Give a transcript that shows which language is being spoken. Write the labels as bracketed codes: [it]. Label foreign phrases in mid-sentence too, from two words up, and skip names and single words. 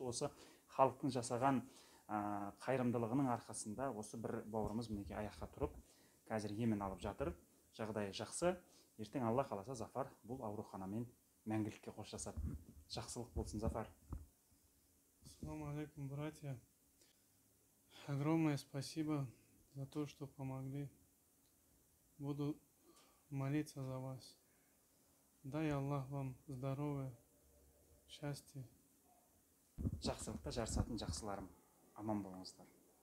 [kk] Осы халықтың жасаған қайырымдылығының арқасында осы бір бауырымыз мінекей аяққа тұрып, қазір емін алып жатыр, жағдайы жақсы. Ертең Алла қаласа Зафар бұл ауруханамен мәңгілікке қоштасады. Жақсылық болсын, Зафар. [ar] السلام عليكم, [ru] братья. Огромное спасибо за то, что помогли. Буду молиться за вас. Дай Аллах вам здоровья, счастья. [kk] Жақсылықта жарысатын жақсыларым. Аман болыңыздар.